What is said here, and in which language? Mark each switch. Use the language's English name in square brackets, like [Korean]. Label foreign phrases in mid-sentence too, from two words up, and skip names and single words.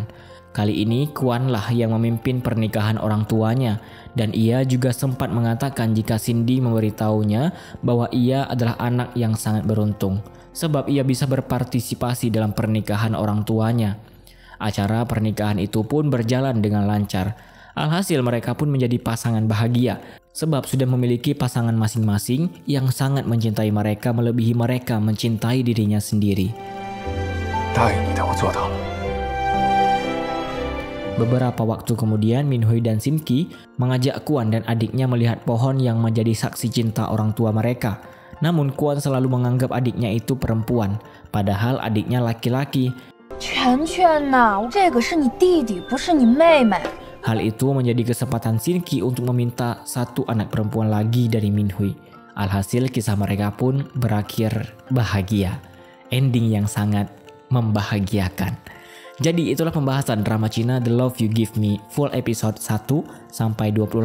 [Indonesian] Kali ini Kwon lah yang memimpin pernikahan orang tuanya, dan ia juga sempat mengatakan jika Cindy memberitahunya bahwa ia adalah anak yang sangat beruntung sebab ia bisa berpartisipasi dalam pernikahan orang tuanya. Acara pernikahan itu pun berjalan dengan lancar. Alhasil mereka pun menjadi pasangan bahagia sebab sudah memiliki pasangan masing-masing yang sangat mencintai mereka melebihi mereka mencintai dirinya sendiri. [Chinese] 答应你的，我做到了。 [Indonesian] Beberapa waktu kemudian Min Hui dan Shin Ki mengajak Kwon dan adiknya melihat pohon yang menjadi saksi cinta orang tua mereka. Namun Kwon selalu menganggap adiknya itu perempuan, padahal adiknya laki-laki. [Chinese] 圈圈呐，这个是你弟弟，不是你妹妹。 [Indonesian] Hal itu menjadi kesempatan Shin Ki untuk meminta satu anak perempuan lagi dari Min Hui. Alhasil kisah mereka pun berakhir bahagia. Ending yang sangat membahagiakan. Jadi itulah pembahasan drama Cina The Love You Give Me full episode 1 sampai 28.